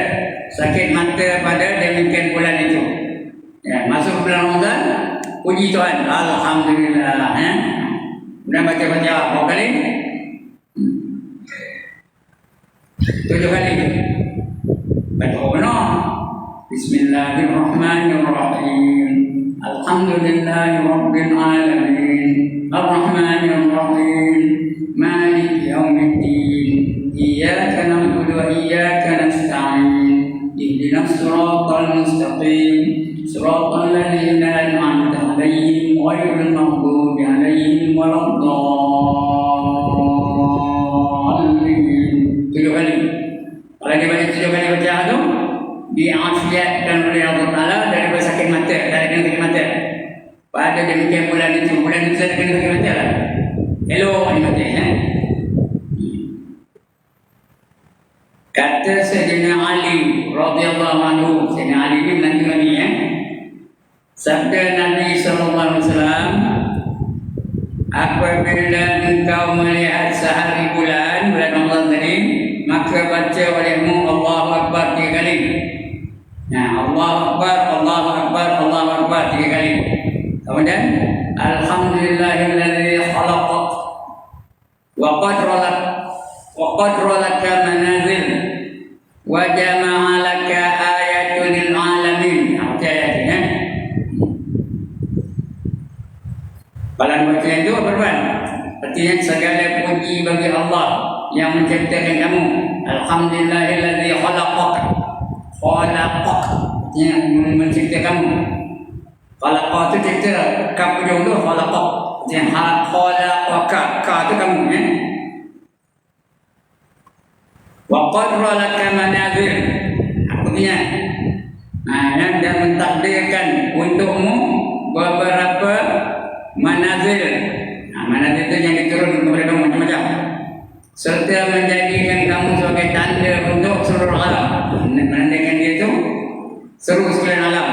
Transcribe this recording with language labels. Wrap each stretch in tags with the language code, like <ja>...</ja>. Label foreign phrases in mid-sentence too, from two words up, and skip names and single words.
<ms>Sakit mata pada demikian bulan itu. Ya, masuk bulan Ramadan, puji Tuhan, alhamdulillah ya. Kemudian baca Fatihah berapa kali? 7 kali. Baca benar.</ms> <ar>بسم الله الرحمن الرحيم. الحمد لله رب العالمين. الرحمن الرحيم. مالك يوم الدين. إياك نعبد وإياك نستعين. اهدنا الصراط المستقيم. صراط الذين أنعمت عليهم غير المغضوب عليهم ولا الضالين.</ar> <ms>7 kali. Kalau dia baca 7 kali bacaan tu, diafiatkan oleh Allah Ta'ala daripada sakit mata, dari sakit mata. Pada demikian bulan itu saya kena sakit mata lah. Elok ni mata ya. Kata Sayyidina Ali</ms> <ar>رضي الله عنه,</ar> <ms>Sayyidina Ali ni menantu Nabi ya. Sabda Nabi</ms> <ar>صلى الله عليه وسلم,</ar> <ms>apabila engkau melihat sehari bulan Ramadan tadi, maka baca olehmu</ms> <ar>الله أكبر</ar> <ms>3 kali.</ms> <ar>Nah, الله أكبر، الله أكبر، الله أكبر 3 kali. Kemudian الحمد لله الذي خلقك وقدر لك منازل وجعل لك آية للعالمين.</ar> <ms>Ayat-ayatnya. Kalau baca itu apa tuan? Artinya segala puji bagi Allah yang menciptakan kamu.</ms> <ar>الحمد لله الذي خلقك. خلقك,</ar> <ms>yang mencipta kamu. Khalaqak itu cipta, kap ujung tu khalaqak. Yang khalaqaka, ka tu kamu ya.</ms> <ar>وقدر لك منازل.</ar> <ms>Artinya dan mentakdirkan untukmu beberapa manazil. Manazil itu yang diturun kepada kamu macam-macam, serta menjadikan kamu sebagai tanda untuk seluruh alam. Menandakan dia itu seluruh sekalian alam.</ms>